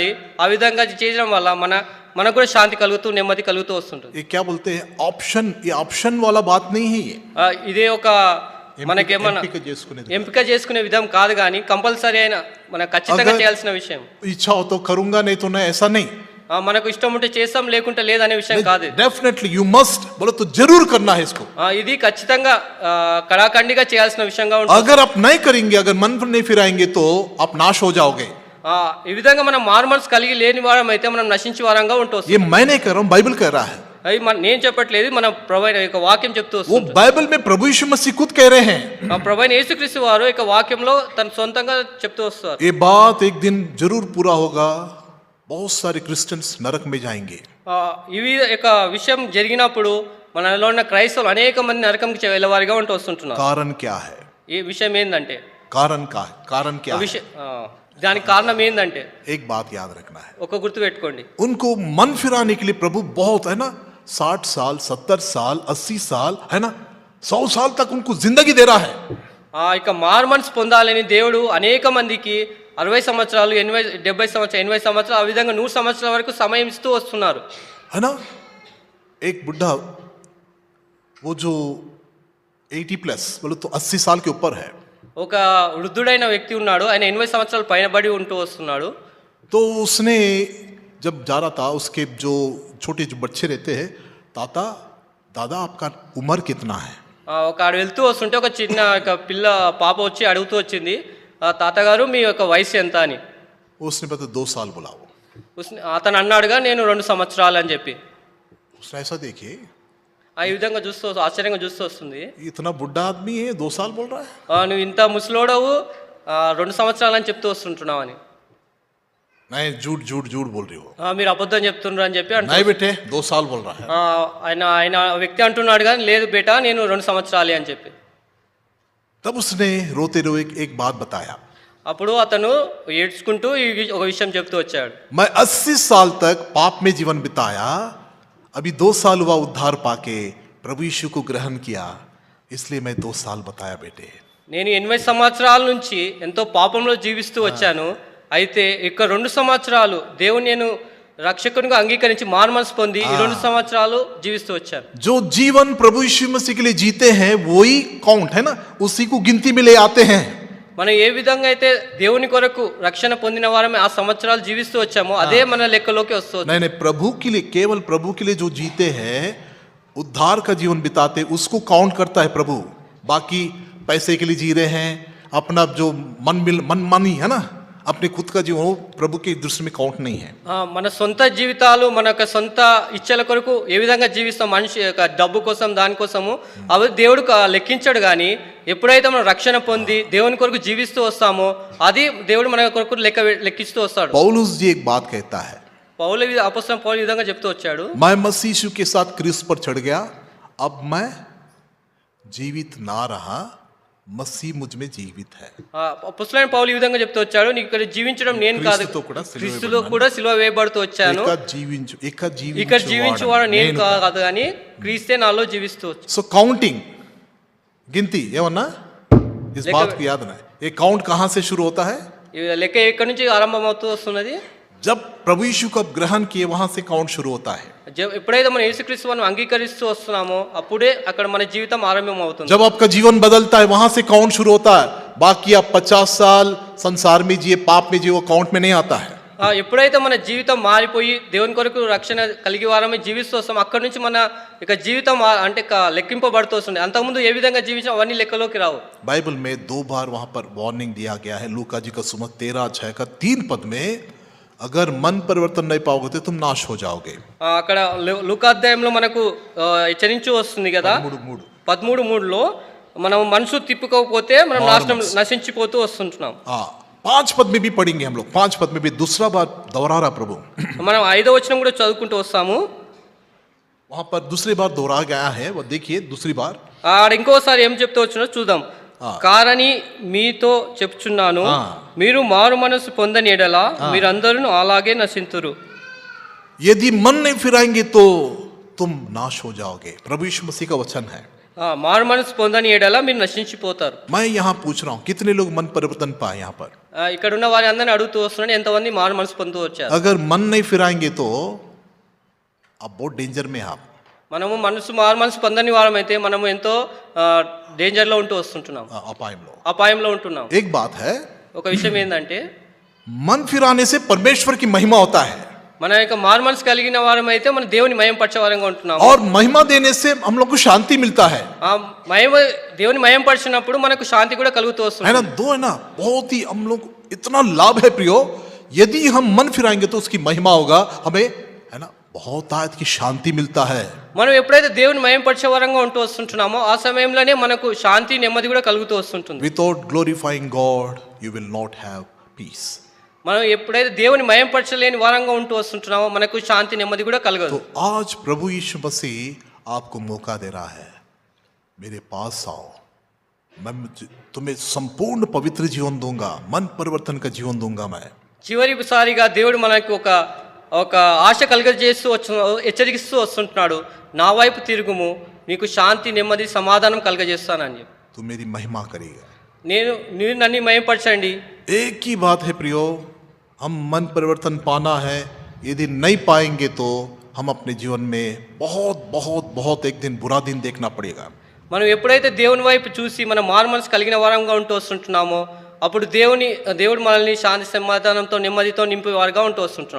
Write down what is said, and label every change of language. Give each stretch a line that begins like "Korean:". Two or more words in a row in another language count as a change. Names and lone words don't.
Telugu: ఆ విధంగా చేయడం వల్ల మనకు కూడా శాంతి కలుగుతూ నెమ్మది కలుగుతూ వస్తుంటుంది.
Hindi: ये क्या बोलते हैं ऑप्शन, ये ऑप्शन वाला बात नहीं है ये।
Telugu: ఇదే ఒక మనకేమన్నా ఎంపిక చేసుకునే విధం కాదు కానీ కంపల్సరీ అయిన మన ఖచ్చితంగా చేయాల్సిన విషయం.
Hindi: इच्छा हो तो करूंगा नहीं तो नहीं, ऐसा नहीं।
Telugu: మనకు ఇష్టం ఉంటే చేస్తాం లేకుంటే లేదనే విషయం కాదు.
English: definitely you must
Hindi: बोले तो जरूर करना है इसको।
Telugu: ఇది ఖచ్చితంగా కడాఖండిగా చేయాల్సిన విషయంగా ఉంటుంది.
Hindi: अगर आप नहीं करेंगे, अगर मन नहीं फिराएंगे तो आप नाश हो जाओगे।
Telugu: ఈ విధంగా మనం మారు మనసు కలిగి లేని వారం అయితే మనం నశించే వారంగా ఉంటాం.
Hindi: ये मैं नहीं कह रहा हूं, बाइबल कह रहा है।
Telugu: అవి నేను చెప్పట్లేదు, మన ప్రభువైన యొక్క వాక్యం చెప్తూ
Hindi: वो
Telugu: వస్తుంది.
Hindi: बाइबल में प्रभु यीशु मसीह खुद कह रहे हैं।
Telugu: ప్రభువైన యేసుక్రీస్తు వారు యొక్క వాక్యంలో తన సొంతంగా చెప్తూ వస్తారు.
Hindi: ये बात एक दिन जरूर पूरा होगा, बहुत सारे क्रिश्चियंस नरक में जाएंगे।
Telugu: ఇవి యొక్క విషయం జరిగినప్పుడు మనలో ఉన్న క్రైస్తవులు అనేక మంది నరకంకి వెళ్ళేవారిగా ఉంటూ వస్తుంటున్నారు.
Hindi: कारण क्या है?
Telugu: ఈ విషయం ఏంటంటే
Hindi: कारण क्या है?
Telugu: విషయం దానికి కారణం ఏంటంటే
Hindi: एक बात याद रखना है,
Telugu: ఒక గుర్తు పెట్టుకోండి.
Hindi: उनको मन फिराने के लिए प्रभु बहुत है ना 60 साल 70 साल 80 साल है ना 100 साल तक उनको जिंदगी दे रहा है।
Telugu: ఇక మారు మనసు పొందాలని దేవుడు అనేక మందికి 60 సంవత్సరాలు 80 70 సంవత్సరాలు 80 సంవత్సరాలు ఆ విధంగా 100 సంవత్సరాల వరకు సమయం ఇస్తూ వస్తున్నారు.
Hindi: है ना, एक बुढ़ा वो जो 80 प्लस बोले तो 80 साल के ऊपर है,
Telugu: ఒక వృద్ధుడైన వ్యక్తి ఉన్నాడు, ఆయన 80 సంవత్సరాలు పైన బడి ఉంటూ వస్తున్నాడు.
Hindi: तो उसने जब जा रहा था, उसके जो छोटे जो बच्चे रहते हैं, ताता दादा आपका उम्र कितना है?
Telugu: ఒక ఆడు వెళ్తూ వస్తుంటే ఒక చిన్న ఒక పాప వచ్చి అడుగుతూ వచ్చింది, తాతగారు మీ యొక్క వయసు ఎంత అని.
Hindi: उसने बताया 2 साल बुलाओ।
Telugu: అతను అన్నాడుగా నేను 2 సంవత్సరాలు అని చెప్పి.
Hindi: उसने ऐसा देखिए,
Telugu: ఈ విధంగా చూస్తూ ఆశ్చర్యంగా చూస్తూ వస్తుంది,
Hindi: इतना बुढ़ा आदमी है 2 साल बोल रहा है।
Telugu: నువ్వు ఇంత ముసలోడవు 2 సంవత్సరాలు అని చెప్తూ వస్తుంటున్నావు అని.
Hindi: नहीं, झूठ झूठ झूठ बोल रही हो।
Telugu: మీరు అబద్ధం చెప్తున్నారు అని చెప్పి
Hindi: नहीं बेटे 2 साल बोल रहा है।
Telugu: ఆయన వ్యక్తి అంటున్నాడు కానీ లేదు బేటా నేను 2 సంవత్సరాలే అని చెప్పి.
Hindi: तब उसने रोते रोए एक बात बताया,
Telugu: అప్పుడు అతను ఏడ్చుకుంటూ ఒక విషయం చెప్తూ వచ్చాడు.
Hindi: मैं 80 साल तक पाप में जीवन बिताया, अभी 2 साल हुआ उद्धार पाके प्रभु यीशु को ग्रहण किया, इसलिए मैं 2 साल बताया बेटे।
Telugu: నేను 80 సంవత్సరాల నుంచి ఎంతో పాపంలో జీవిస్తూ వచ్చాను, అయితే ఇక 2 సంవత్సరాలు దేవుని నేను రక్షకునిగా అంగీకరించి మారు మనసు పొంది ఈ 2 సంవత్సరాలు జీవిస్తూ వచ్చాను.
Hindi: जो जीवन प्रभु यीशु मसीह के लिए जीते हैं वही काउंट है ना, उसी को गिनती में ले आते हैं।
Telugu: మనం ఏ విధంగా అయితే దేవుని కొరకు రక్షణ పొందిన వారమే ఆ సంవత్సరాలు జీవిస్తూ వచ్చామో అదే మన లెక్కలోకి వస్తుంది.
Hindi: नहीं प्रभु के लिए, केवल प्रभु के लिए जो जीते हैं, उद्धार का जीवन बिताते, उसको काउंट करता है प्रभु। बाकी पैसे के लिए जी रहे हैं, अपना जो मनमानी है ना, अपने खुद का जीवन, वो प्रभु की दृष्टि में काउंट नहीं है।
Telugu: మన సొంత జీవితాలు మన యొక్క సొంత ఇచ్చల కొరకు ఏ విధంగా జీవిస్తాం మనిషి యొక్క డబ్బు కోసం దానికోసము అవి దేవుడు లెక్కించాడు. కానీ ఎప్పుడైతే మనం రక్షణ పొంది దేవుని కొరకు జీవిస్తూ వస్తామో అది దేవుడు మన కొరకు లెక్కిస్తూ వస్తాడు.
Hindi: पौलुस जी एक बात कहता है,
Telugu: అపోస్తలుడైన పౌలు ఈ విధంగా చెప్తూ వచ్చాడు,
Hindi: मैं मसीह यीशु के साथ क्रूस पर चढ़ गया, अब मैं जीवित ना रहा, मसीह मुझ में जीवित है।
Telugu: అపోస్తలుడైన పౌలు ఈ విధంగా చెప్తూ వచ్చాడు, నీకు ఇక్కడ జీవించడం నేను కాదు, క్రీస్తులో కూడా సిలువ వేయబడుతూ వచ్చాను, ఇక్కడ జీవించేవాడు నేను కాదు కానీ క్రీస్తే నాలో జీవిస్తూ.
Hindi: సో काउंटिंग, गिनती ఏమన్నా, इस बात को याद रखना, ये काउंट कहां से शुरू होता है?
Telugu: లెక్క ఎక్కడి నుంచి ఆరంభం అవుతూ వస్తున్నది?
Hindi: जब प्रभु यीशु को ग्रहण किए वहां से काउंट शुरू होता है।
Telugu: ఎప్పుడైతే మనం యేసుక్రీస్తు వారిని అంగీకరిస్తూ వస్తున్నామో అప్పుడే అక్కడ మన జీవితం ఆరంభం అవుతుంది.
Hindi: जब आपका जीवन बदलता है वहां से काउंट शुरू होता है। बाकी आप 50 साल संसार में जिए, पाप में जिए, वो काउंट में नहीं आता है।
Telugu: ఎప్పుడైతే మన జీవితం మారిపోయి దేవుని కొరకు రక్షణ కలిగి వారమే జీవిస్తూ వస్తాం అక్కడ నుంచి మన ఇక జీవితం అంటే లెక్కింపబడుతూ వస్తుంది. అంతకుముందు ఏ విధంగా జీవించాం అవన్నీ లెక్కలోకి రావు.
Hindi: बाइबल में 2 बार वहां पर वार्निंग दिया गया है। लूका जी का सुसमाचार 13 का 3 पद में, अगर मन परिवर्तन नहीं पाओगे तो तुम नाश हो जाओगे।
Telugu: అక్కడ లూకా అధ్యాయంలో మనకు హెచ్చరించి వస్తుంది కదా, 13:3లో మనం మనసు తిప్పుకోకపోతే మనం నశించిపోతూ వస్తుంటున్నాం.
Hindi: 5 पद में भी पढ़ेंगे हम लोग, 5 पद में भी दूसरा बार दोहरा रहा प्रभु।
Telugu: మనం 5వ వచనం కూడా చదువుకుంటూ వస్తాము,
Hindi: वहां पर दूसरी बार दोहरा गया है, वो देखिए दूसरी बार।
Telugu: ఇంకోసారి ఏం చెప్తూ వచ్చినో చూద్దాం. కారని మీతో చెప్తున్నాను, మీరు మారు మనసు పొందని ఎడల మీరందరూ అలాగే నశింతురు.
Hindi: यदि मन नहीं फिराएंगे तो तुम नाश हो जाओगे। प्रभु यीशु मसीह का वचन है।
Telugu: మారు మనసు పొందని ఎడల మీరు నశించిపోతారు.
Hindi: मैं यहाँ पूछ रहा हूँ कितने लोग मन परिवर्तन पाए यहाँ पर?
Telugu: ఇక్కడ ఉన్న వారి అందరిని అడుగుతూ వస్తున్నాను, ఎంతమంది మారు మనసు పొందుతూ వచ్చారు.
Hindi: अगर मन नहीं फिराएंगे तो आप बहुत डेंजर में आप।
Telugu: మనము మారు మనసు పొందని వారం అయితే మనము ఎంతో డేంజర్లో ఉంటూ వస్తుంటున్నాం, అపాయంలో ఉంటున్నాం.
Hindi: एक बात है,
Telugu: ఒక విషయం ఏంటంటే
Hindi: मन फिराने से परमेश्वर की महिमा होता है
Telugu: మన యొక్క మారు మనసు కలిగిన వారం అయితే మన దేవుని మహిమ పరిచే వారంగా ఉంటున్నాం.
Hindi: और महिमा देने से हम लोग को शांति मिलता है।
Telugu: ఆ మహిమ దేవుని మహిమ పరిచినప్పుడు మనకు శాంతి కూడా కలుగుతూ
Hindi: है
Telugu: వస్తుంది.
Hindi: ना? दो है ना, बहुत ही हम लोग इतना लाभ है प्रियो। यदि हम मन फिराएंगे तो उसकी महिमा होगा, हमें है ना बहुत आयत की शांति मिलता है।
Telugu: మనం ఎప్పుడైతే దేవుని మహిమ పరిచే వారంగా ఉంటూ వస్తుంటున్నామో ఆ సమయంలోనే మనకు శాంతి నెమ్మది కూడా కలుగుతూ వస్తుంటుంది.
English: Without glorifying God, you will not have peace.
Telugu: మనం ఎప్పుడైతే దేవుని మహిమ పరచలేని వారంగా ఉంటూ వస్తుంటున్నామో మనకు శాంతి నెమ్మది కూడా కలగదు.
Hindi: तो आज प्रभु यीशु मसीह आपको मौका दे रहा है, मेरे पास आओ, मैं तुम्हें संपूर्ण पवित्र जीवन दूंगा, मन परिवर्तन का जीवन दूंगा मैं।
Telugu: చివరిసారిగా దేవుడు మనకు ఒక ఆశ కలుగజేస్తూ హెచ్చరిస్తూ వస్తుంటున్నాడు, నా వైపు తిరుగుము, నీకు శాంతి నెమ్మది సమాధానం కలుగజేస్తానని.
Hindi: तू मेरी महिमा करेगा।
Telugu: మీరు నన్ను మహిమపరచండి.
Hindi: एक ही बात है प्रियो, हम मन परिवर्तन पाना है। यदि नहीं पाएंगे तो हम अपने जीवन में बहुत बहुत बहुत एक दिन बुरा दिन देखना पड़ेगा।
Telugu: మనం ఎప్పుడైతే దేవుని వైపు చూసి మన మారు మనసు కలిగిన వారంగా ఉంటూ వస్తుంటున్నామో అప్పుడు దేవుడు మనల్ని శాంతి సమాధానంతో నెమ్మదితో నింపే వారుగా ఉంటూ వస్తుంటున్నాడు.